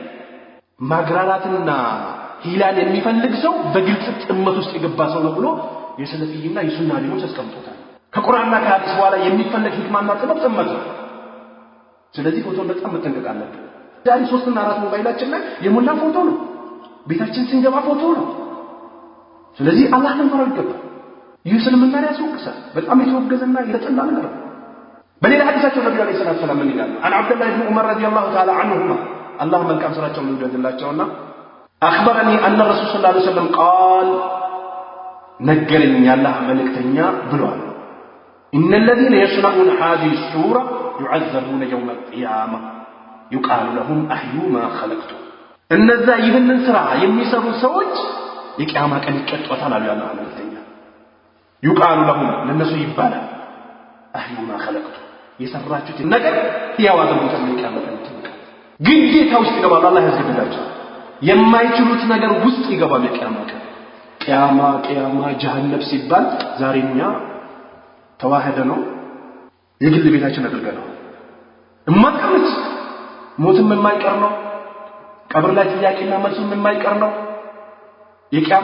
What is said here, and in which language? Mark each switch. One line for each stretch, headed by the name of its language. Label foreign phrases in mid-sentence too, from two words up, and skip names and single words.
Amharic: ማግራራትና ሂላል የሚፈልግ ሰው በግልጽ ጥመት ውስጥ የገባ ሰው ነው ብሎ የሰለፊይና የሱና ሊሞች አስቀምጦታል። ከቁርአንና ከሐዲስ በኋላ የሚፈልግ ህክማና ጥበብ ጥመት ነው። ስለዚህ ፎቶን በጣም መጠንቀቅ አለብን። ዛሬ 3 እና 4 ሞባይላችን ላይ የሞላ ፎቶ ነው። ቤታችን ስንገባ ፎቶ ነው። ስለዚህ አላህ ልንፈራው ይገባል። ይህ እስልምና ያስወቅሳል። በጣም የተወገዘና የተጠላ ነገር ነው። በሌላ ሐዲሳቸው ነብዩ
Arabic: عليه الصلاة السلام
Amharic: ምን ይላሉ?
Arabic: عن عبد الله بن عمر رضي الله تعالى عنهما
Amharic: አላህ መልካም ስራቸውን ይወደድላቸውና
Arabic: أخبرني أن الرسول صلى الله عليه وسلم قال
Amharic: ነገረኝ ያላህ መልእክተኛ ብሏል
Arabic: إن الذين يصنعون هذه الصورة يعذبون يوم القيامة يقال لهم أحيوا ما خلقتم
Amharic: እነዛ ይህንን ስራ የሚሰሩ ሰዎች የቂያማ ቀን ይቀጣጣሉ አሉ ያላህ መልእክተኛ
Arabic: يقال لهم
Amharic: ለነሱ ይባላል
Arabic: أحيوا ما خلقتم
Amharic: የሰራችሁት ነገር ያው አድርጉት የቂያማ ቀን ግዴታ ውስጥ ይገባል አላህ ያስገድዳቸው የማይችሉት ነገር ውስጥ ይገባል የቂያማ ቀን ቂያማ ጀሃነም ሲባል ዛሬኛ ተዋህደ ነው የግል ቤታችን አድርገናል እማቀምት ሞትም የማይቀር ነው ቀብር ላይ ጥያቄና መልሱም የማይቀር ነው የቂያማ